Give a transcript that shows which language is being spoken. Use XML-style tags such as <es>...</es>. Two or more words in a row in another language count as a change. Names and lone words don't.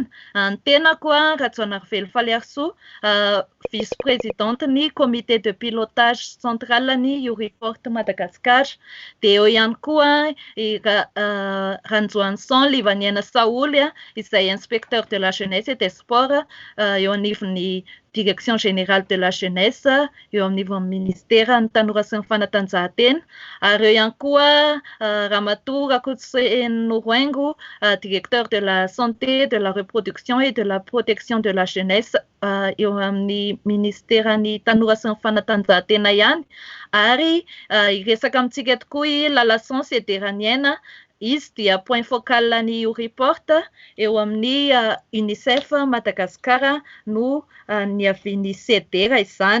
<mg>Ny tenako Rajaonarivelo Faliarso, vice-présidente ny</mg> <fr>comité de pilotage central</fr> <mg>ny You Report Madagasikara. Dia eo ihany koa Ranjoanson Livaniana Saoly izay</mg> <fr>inspecteur de la jeunesse et des sports</fr> <mg>eo anivon'ny</mg> <fr>Direction générale de la jeunesse</fr> <mg>eo amin'nivon'ny ministera ny tanora sy ny fanatanjahantena. Ary eo ihany koa Ramatoa Rakotseny Norengo,</mg> <fr>directeur de la santé, de la reproduction et de la protection de la jeunesse</fr> <mg>eo amin'ny ministera ny tanora sy ny fanatanjahantena ihany. Ary iresaka amintsika tokoa Lalason Sederaniana, izy dia</mg> <fr>point focal</fr> <mg>ny You Report eo amin'ny UNICEF Madagasikara no niavian'ny CDR izany.</mg>